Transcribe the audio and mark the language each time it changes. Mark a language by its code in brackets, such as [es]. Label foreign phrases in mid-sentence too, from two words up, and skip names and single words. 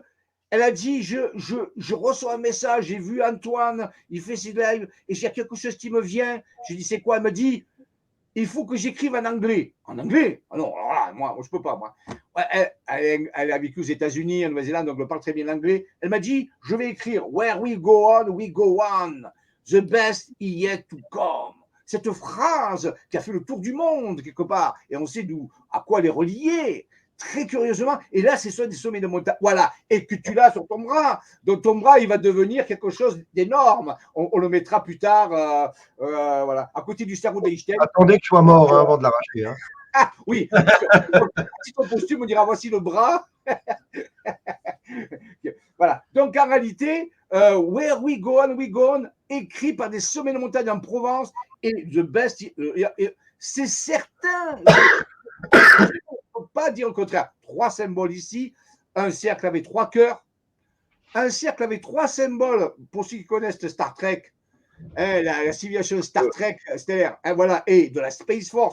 [fr] Elle a dit, je reçois un message, j'ai vu Antoine, il fait ses lives, et il y a quelque chose qui me vient. Je dis, c'est quoi? Elle me dit, il faut que j'écrive en anglais. En anglais? Ah non, alors là, moi, je ne peux pas, moi. Elle a vécu aux États-Unis, en Nouvelle-Zélande, donc elle parle très bien l'anglais. Elle m'a dit, je vais écrire, [en] where we go on. The best is yet to come. [fr] Cette phrase qui a fait le tour du monde, quelque part, et on sait à quoi elle est reliée. Très curieusement, et là, c'est soit des sommets de montagne, voilà, et que tu l'as sur ton bras. Donc, ton bras, il va devenir quelque chose d'énorme. On le mettra plus tard, voilà, à côté du cerveau d'Einstein. Attendez que je sois mort avant de l'arracher. Hein. Ah, oui, si ton costume, on dira voici le bras. Voilà, donc en réalité, [en] Where we go on, [fr] écrit par des sommets de montagne en Provence, et [en] The Best, [fr] c'est certain. Il ne faut pas dire le contraire. 3 symboles ici, un cercle avec 3 cœurs, un cercle avec 3 symboles, pour ceux qui connaissent Star Trek, la civilisation Star Trek stellaire, voilà, et de la Space Force.